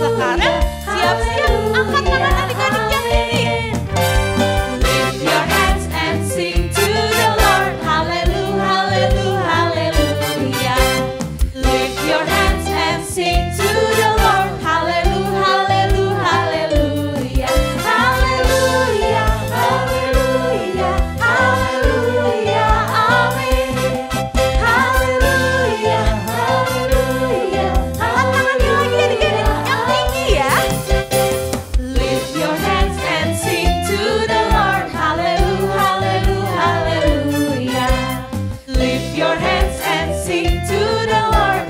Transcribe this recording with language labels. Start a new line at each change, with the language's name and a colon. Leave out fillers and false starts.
Indonesian: Sekarang siap-siap angkat tangan adik-adik yang tinggi.
English: Lift your hands and sing to the Lord. Hallelujah, hallelujah, hallelujah. Lift your hands and sing to the Lord. Hallelujah, hallelujah, hallelujah. Hallelujah, hallelujah, hallelujah. Amin. Hallelujah, hallelujah.
Indonesian: Angkat tangannya lagi adik-adik yang tinggi ya.
English: Lift your hands and sing to the Lord. Hallelujah, hallelujah, hallelujah. Lift your hands and sing to the Lord.